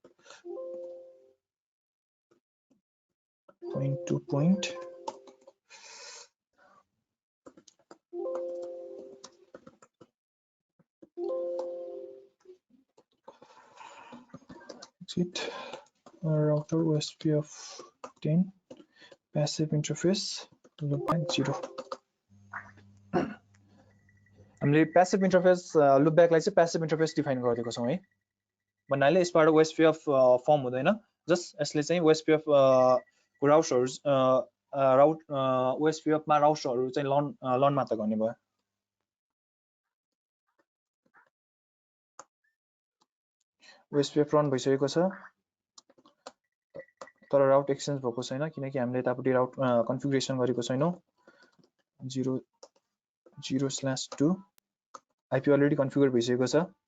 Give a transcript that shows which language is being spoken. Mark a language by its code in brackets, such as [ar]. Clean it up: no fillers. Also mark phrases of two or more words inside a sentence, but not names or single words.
[en] point to point exit router OSPF 10 passive interface loopback 0 [ne] हामीले [en] passive interface loopback [ne] लाई चाहिँ [en] passive interface [ne] डिफाइन गरिदिएको छौं है भन्नाले यसबाट OSPF फर्म हुँदैन जस्ट यसले चाहिँ [en] OSPF routers [ne] OSPF मा राउटर्सहरु चाहिँ लन मात्र गर्ने भयो OSPF रन भइसकेको छ तर [en] route exchange [ne] भएको छैन किनकि हामीले यतापट्टि [en] route configuration [ne] गरेको छैनौं 0/2 [en] IP already configure [ne] भइसकेको छ